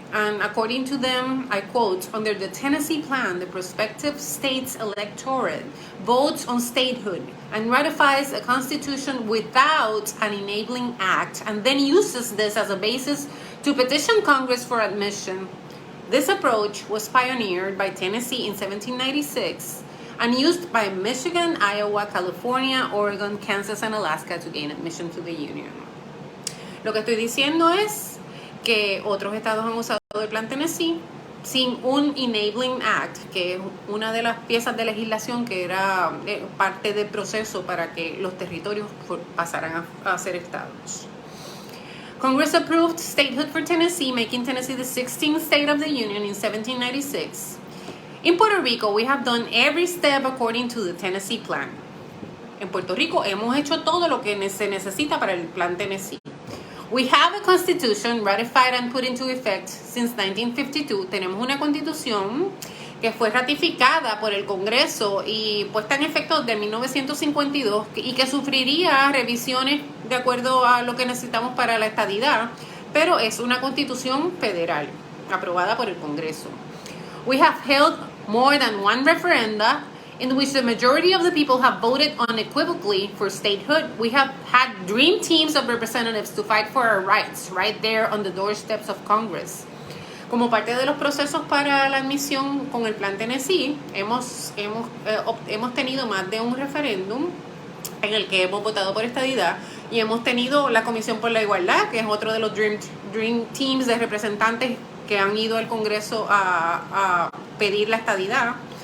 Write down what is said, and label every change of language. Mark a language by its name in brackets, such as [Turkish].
[English] And according to them, I quote, under the Tennessee Plan, the prospective state's electorate votes on statehood and ratifies a constitution without an enabling act, and then uses this as a basis to petition Congress for admission. This approach was pioneered by Tennessee in 1796 and used by Michigan, Iowa, California, Oregon, Kansas, and Alaska to gain admission to the Union. [Spanish] Lo que estoy diciendo es que otros estados han usado el plan Tennessee sin un Enabling Act, que es una de las piezas de legislación que era parte del proceso para que los territorios pasaran a ser estados. [English] Congress approved statehood for Tennessee, making Tennessee the 16th state of the Union in 1796. In Puerto Rico, we have done every step according to the Tennessee Plan. [Spanish] En Puerto Rico hemos hecho todo lo que se necesita para el plan Tennessee. [English] We have a constitution ratified and put into effect since 1952. [Spanish] Tenemos una constitución que fue ratificada por el Congreso y puesta en efecto desde 1952 y que sufriría revisiones de acuerdo a lo que necesitamos para la estadidad, pero es una constitución federal aprobada por el Congreso. [English] We have held more than one referenda in which the majority of the people have voted unequivocally for statehood. We have had dream teams of representatives to fight for our rights right there on the doorsteps of Congress. [Spanish] Como parte de los procesos para la admisión con el Plan Tennessee, hemos tenido más de un referéndum en el que hemos votado por estadidad y hemos tenido la Comisión por la Igualdad, que es otro de los [English] dream teams [Spanish] de representantes que han ido al Congreso a pedir la estadidad.